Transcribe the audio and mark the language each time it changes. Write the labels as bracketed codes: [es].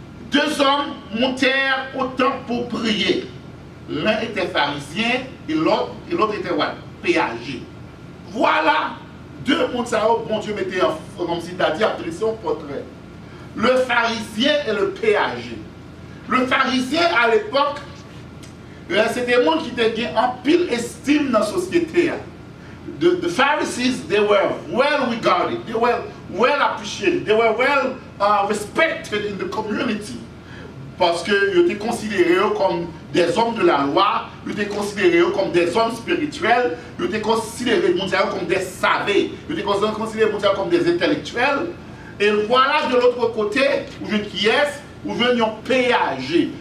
[fr] 2 hommes montèrent au temple pour prier. L'un était pharisien et l'autre était péager. Voilà 2 mondes, bon Dieu mettait comme si t'as dit, après son portrait. Le pharisien et le péager. Le pharisien à l'époque, c'était des gens qui étaient en pile estime dans la société. [en] The Pharisees, they were well regarded, they were well appreciated, they were well respected in the community. [fr] Parce qu'ils étaient considérés comme des hommes de la loi, ils étaient considérés comme des hommes spirituels, ils étaient considérés comme des savants, ils étaient considérés comme des intellectuels. Et voilà de l'autre côté, où je qui est, où je un péager.